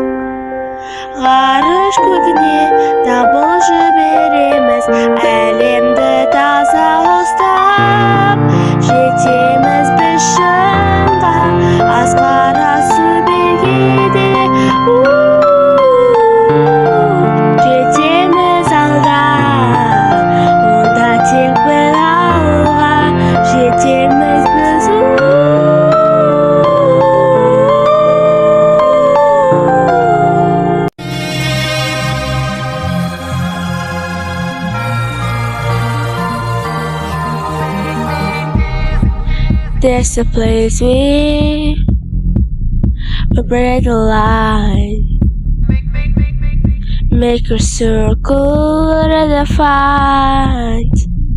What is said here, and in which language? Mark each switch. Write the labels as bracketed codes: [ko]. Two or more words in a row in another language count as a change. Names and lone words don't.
[kk] Ғарыш көгіне дабыл жібереміз, әлемді таза ұстап, жетеміз біз шыңға, асқар асу бергеде, жетеміз алда, онда тек бір алға, жетеміз біз. [en] There's a place we break the line, make a circle redefined.